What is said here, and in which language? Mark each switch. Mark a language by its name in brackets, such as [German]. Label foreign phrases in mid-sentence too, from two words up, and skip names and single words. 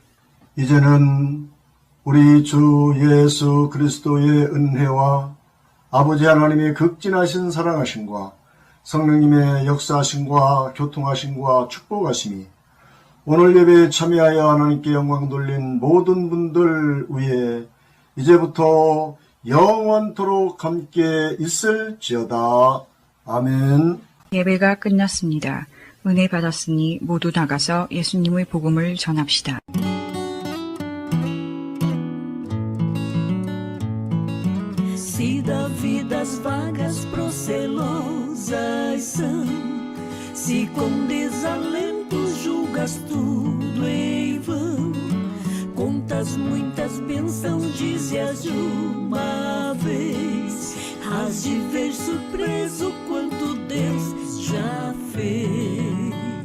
[Korean] 이제는 우리 주 예수 그리스도의 은혜와 아버지 하나님의 극진하신 사랑하심과 성령님의 역사하심과 교통하심과 축복하심이 오늘 예배에 참여하여 하나님께 영광 돌린 모든 분들 위에 이제부터 영원토록 함께 있을지어다. 아멘. 예배가 끝났습니다. 은혜 받았으니 모두 나가서 예수님의 복음을 전합시다. [Portuguese] Se Davi das vagas procelosas são, se com desalento julgas tudo em vão, contas muitas bênçãos, dize-as de uma vez, hás de ver surpreso quanto Deus já fez.